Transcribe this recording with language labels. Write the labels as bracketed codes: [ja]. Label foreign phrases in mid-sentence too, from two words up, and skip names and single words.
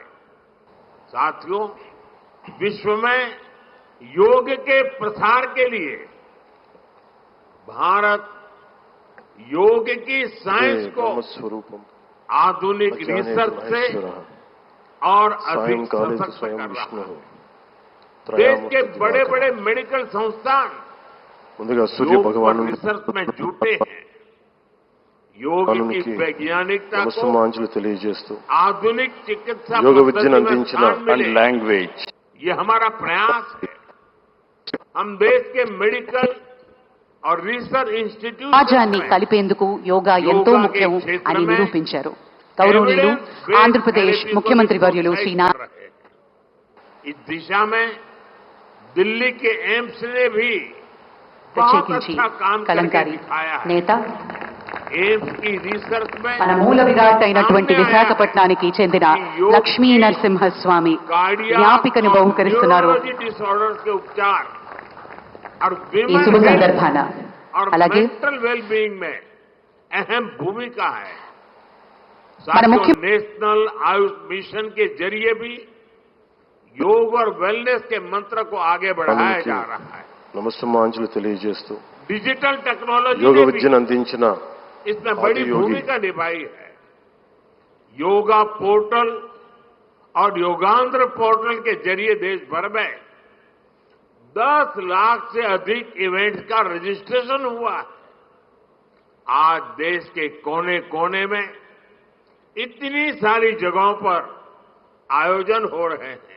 [hi] साथियों, विश्व में योग के प्रसार के लिए भारत योग की साइंस को [sa] ब्रह्मस्वरूपम [hi] आधुनिक रिसर्च से और अधिक [sa] सायंकाले तो [hi] सशक्त [sa] स्वयं [hi] कर [sa] विष्णु [hi] रहा है। देश के बड़े बड़े मेडिकल संस्थान [te] ముందుగా సూర్య [hi] योग पर [te] భగవాను [hi] रिसर्च में जुटे हैं। योग की वैज्ञानिकता को [te] నమస్సుమాంజలు తెలియజేస్తూ [hi] आधुनिक चिकित्सा [te] యోగ [hi] पद्धति [te] విద్యను [hi] में [te] అందించిన [hi] स्थान [te] అండ్ [hi] मिले, [te] లాంగ్వేజ్ [hi] ये हमारा प्रयास है। हम देश के मेडिकल और [en] research institute [te] సమాజాన్ని కలిపేందుకు యోగా ఎంతో ముఖ్యం అని నిరూపించారు. గౌరవనీయులు ఆంధ్రప్రదేశ్ ముఖ్యమంత్రి వర్యులు శ్రీ [hi] इस दिशा में दिल्ली के एम्स ने भी बहुत [te] ప్రత్యేకించి [hi] अच्छा काम करके [te] కలంకారి [hi] दिखाया है। [te] నేత [hi] एम्स की रिसर्च में [te] మన మూల విరాట్ అయినటువంటి విశాఖపట్నానికి చెందిన లక్ష్మీ నరసింహస్వామి జ్ఞాపికను బహుకరిస్తున్నారు. [hi] डिसऑर्डर्स के उपचार और [te] ఈ శుభ [hi] विमेन [te] సందర్భాన [hi] और [te] అలాగే [en] mental wellbeing [hi] में अहम भूमिका है। [te] మన ముఖ్య [hi] नेशनल आयुष मिशन के जरिए भी योग और वेलनेस के मंत्र को आगे बढ़ाया जा रहा है। [te] నమస్సుమాంజలు తెలియజేస్తూ [en] digital technology [te] యోగ [hi] ने भी [te] విద్యను అందించిన [hi] इसमें बड़ी आदियोगी। भूमिका निभाई है। योगा पोर्टल और योगांध्र पोर्टल के जरिए देश भर में 10 लाख से अधिक इवेंट्स का रजिस्ट्रेशन हुआ है। आज देश के कोने कोने में इतनी सारी जगहों पर आयोजन हो रहे हैं।